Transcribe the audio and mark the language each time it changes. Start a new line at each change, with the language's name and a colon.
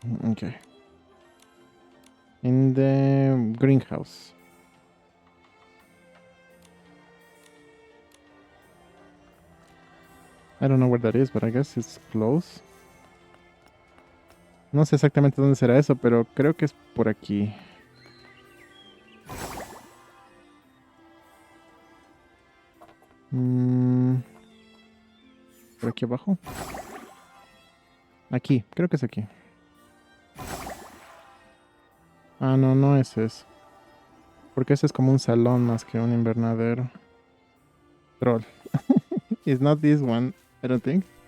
English: Okay. In the greenhouse. I don't know where that is, but I guess it's close.
Spanish: No sé exactamente dónde será eso, pero creo que es por aquí. ¿Por aquí abajo? Aquí, creo que es aquí. Ah, no, no es eso. Porque ese es como un salón más que un invernadero.
English: Troll. It's not this one, I don't think.